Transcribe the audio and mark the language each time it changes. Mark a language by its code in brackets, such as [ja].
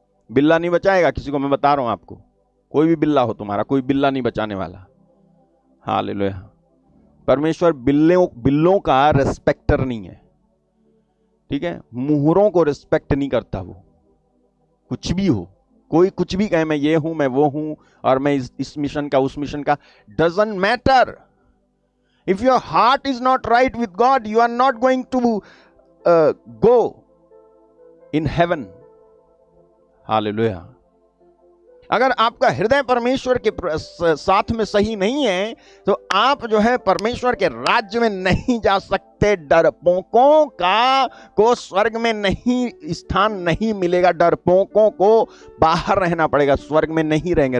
[hi] बिल्ला नहीं बचाएगा किसी को, मैं बता रहा हूं आपको। कोई भी बिल्ला हो तुम्हारा, कोई बिल्ला नहीं बचाने वाला। हालेलुया। परमेश्वर बिल्लों का रेस्पेक्टर नहीं है, ठीक है? मुहरों को रिस्पेक्ट नहीं करता वो। कुछ भी हो, कोई कुछ भी कहे, मैं ये हूं, मैं वो हूं, और मैं इस मिशन का, उस मिशन का, [en] Doesn't matter. If your heart is not right with God, you are not going to go in heaven. Hallelujah. [hi] अगर आपका हृदय परमेश्वर के साथ में सही नहीं है तो आप जो है परमेश्वर के राज्य में नहीं जा सकते। डरपोकों को स्वर्ग में नहीं स्थान नहीं मिलेगा, डरपोकों को बाहर रहना पड़ेगा, स्वर्ग में नहीं रहेंगे।